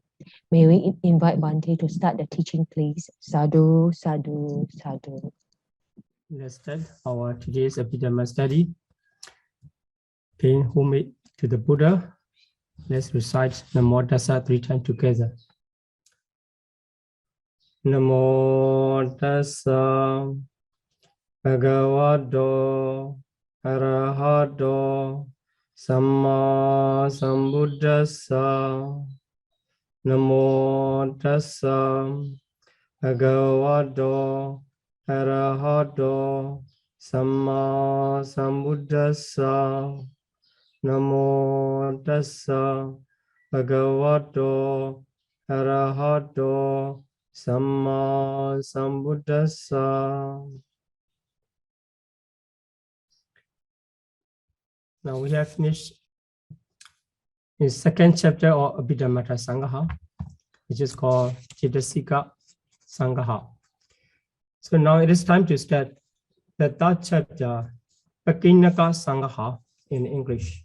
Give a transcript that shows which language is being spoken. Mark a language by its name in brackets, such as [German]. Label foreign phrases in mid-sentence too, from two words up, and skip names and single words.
[English] May we invite Bante to start the teaching, please? [Pali] Sādhu, Sādhu, Sādhu. [English] Let's start our today's Abhidhamma study. Paying homage to the Buddha. Let's recite Namo Tassa 3 times together. [Pali] Namo Tassa Bhagavato Arahato Samma Sambuddhassa. Namo Tassa Bhagavato Arahato Samma Sambuddhassa. Namo Tassa Bhagavato Arahato Samma Sambuddhassa. [English] Now we have finished the second chapter of Abhidhamma Sangaha, which is called Cetasika Sangaha. So now it is time to start the third chapter, Pakinaka Sangaha in English.